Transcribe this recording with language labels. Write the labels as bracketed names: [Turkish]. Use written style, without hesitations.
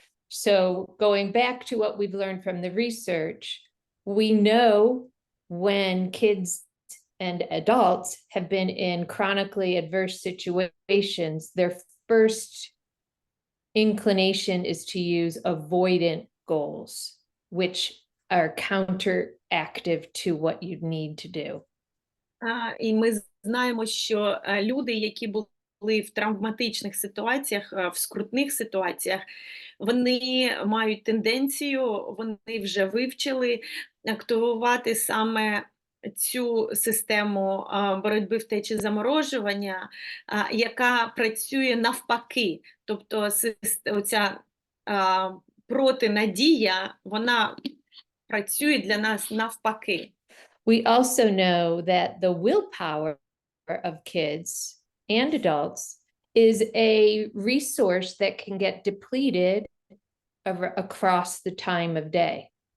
[English] So going back to what we've learned from the research, we know when kids and adults have been in chronically adverse situations, their first inclination is to use avoidant goals, which are counteractive to what you need to do. [Ukrainian] І ми знаємо, що люди, які були в травматичних ситуаціях, в скрутних ситуаціях, вони мають тенденцію, вони вже вивчили активувати саме цю систему боротьби, втечі, заморожування, яка працює навпаки. Тобто оця протинадія, вона працює для нас навпаки. [English] We also know that the willpower of kids and adults is a resource that can get depleted across the time of day.